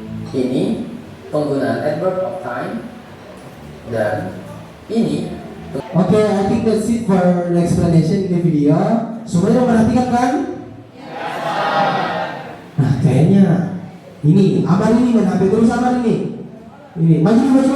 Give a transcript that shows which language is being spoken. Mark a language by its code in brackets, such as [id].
[id] Ini penggunaan adverb of time, dan ini [en] Okay, I think that's it for the explanation in the video. [id] Semuanya memperhatikan kan? Nah, kayaknya ini Amar ini main HP terus Amar ini. Ini maju.